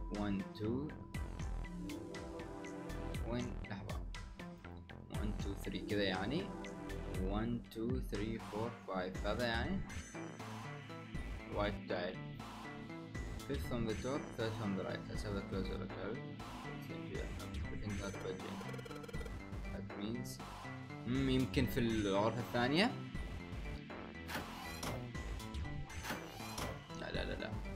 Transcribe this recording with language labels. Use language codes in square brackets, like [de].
[ar] 1 2 وين لحظة 1 2 3 كذا يعني 1 2 3 4 5 هذا يعني [en] right dial. Fifth from the top, third from the right. Let's have a closer look at it. Everything not budging. That means [ar] يمكن في الغرفة الثانية. لا لا لا لا.